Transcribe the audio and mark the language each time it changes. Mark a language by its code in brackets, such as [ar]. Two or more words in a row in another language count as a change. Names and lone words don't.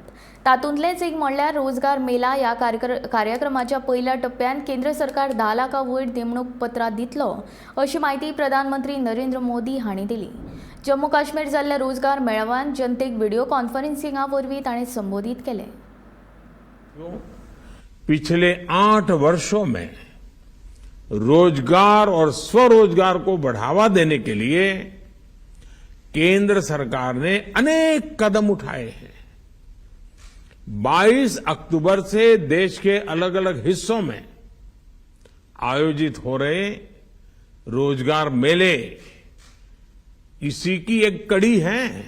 [kok] तातूंतलेंच एक म्हणल्यार रोजगार मेला ह्या कार्यक्रमाच्या पयल्या टप्प्यान केंद्र सरकार 10 लाखां वयर नेमणूक पत्रां दितलो, अशी माहिती प्रधानमंत्री नरेंद्र मोदी हांणी दिली। जम्मू काश्मीर जाल्ल्या रोजगार मेळाव्यान जनतेक [en] video conferencing [kok] वरवीं ताणें संबोधीत केलें। [hi] पिछले 8 वर्षों में रोजगार और स्वरोजगार को बढ़ावा देने के लिए केंद्र सरकार ने अनेक कदम उठाए हैं। 22 अक्टूबर से देश के अलग अलग हिस्सों में आयोजित हो रहे रोजगार मेले इसी की एक कड़ी है।